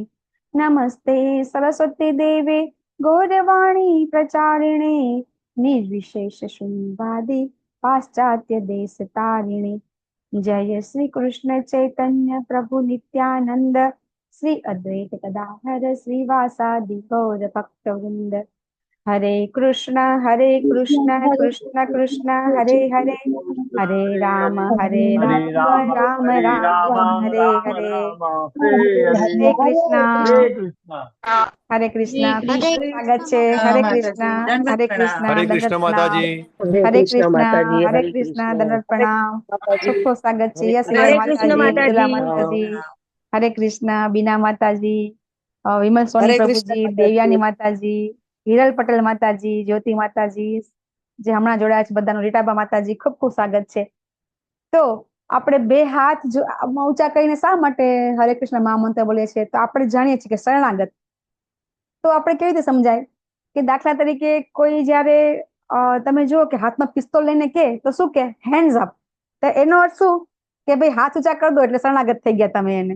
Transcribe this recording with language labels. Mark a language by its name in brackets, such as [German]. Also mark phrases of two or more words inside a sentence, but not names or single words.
[Sanskrit] नमस्ते सरस्वती देवे गौरवाणी प्रचारिणे निर्विशेष शून्यवादी पाश्चात्य देशतारिणे. जय श्री कृष्ण चैतन्य प्रभु नित्यानंद श्री अद्वैत गदाधर श्रीवासादि गौर भक्तवृंद. हरे कृष्ण कृष्ण कृष्ण हरे हरे हरे राम राम राम हरे हरे. [Gujarati] हरे कृष्ण हरे कृष्ण. સ્વાગત છે. હરે કૃષ્ણ હરે કૃષ્ણ. हरे कृष्ण माताजी. हरे कृष्ण दंडवत प्रणाम. ખૂબ ખૂબ સ્વાગત છે. યસ માતાજી માતાજી. हरे कृष्ण बीना माताजी, विमल सोनी प्रभुजी, देवयानी माताजी, હિરલ પટેલ માતાજી, જ્યોતિ માતાજી જે હમણાં જોડાયા છે બધાનું, રીટાબા માતાજી ખૂબ ખૂબ સ્વાગત છે. તો આપણે બે હાથ ઊંચા કરીને શા માટે હરે કૃષ્ણ મહામંત્ર બોલીએ છીએ? તો આપણે જાણીએ છીએ કે શરણાગત. તો આપણે કેવી રીતે સમજાય કે દાખલા તરીકે કોઈ જયારે તમે જુઓ કે હાથમાં પિસ્તોલ લઈને કે તો શું કે [English] hands up, [Gujarati] તો એનો અર્થ શું કે ભાઈ હાથ ઊંચા કરી દો એટલે શરણાગત થઈ ગયા તમે એને.